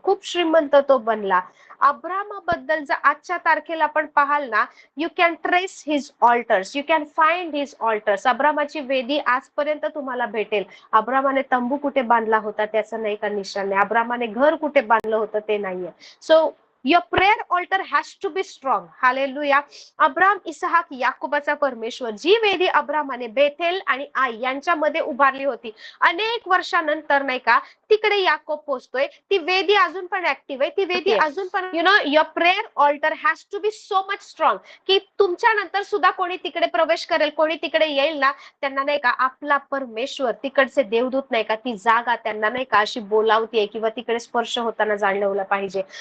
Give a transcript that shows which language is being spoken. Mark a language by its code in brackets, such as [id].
[mr] खूप श्रीमंत तो बनला. अब्राहमाबद्दल जर आजच्या तारखेला आपण पाहाल ना, [en] you can trace his altars, [mr] you can find his alters. अब्राहमाची वेदी आजपर्यंत तुम्हाला भेटेल. अब्राहमाने तंबू कुठे बांधला होता त्याचं नाही का निशाण नाही, अब्राहमाने घर कुठे बांधलं होतं ते नाहीये. So [en] your prayer altar has to be strong. [mr] Hallelujah. Abram, इसहाक, याकोबाचा परमेश्वर, जी वेदी अब्रामाने बेथेल आणि आई यांच्यामध्ये उभारली होती, अनेक वर्षानंतर नाही का तिकडे याकोब पोहोचतोय. ती वेदी अजून पण ऍक्टिव्ह आहे, ती वेदी अजून पण [en] your prayer altar has to be so much strong, [mr] की तुमच्या नंतर सुद्धा कोणी तिकडे प्रवेश करेल, कोणी तिकडे येईल ना, त्यांना नाही का आपला परमेश्वर, तिकडचे देवदूत नाही का ती जागा त्यांना नाही का अशी बोलावतीये किंवा तिकडे स्पर्श होताना जाणवलं पाहिजे.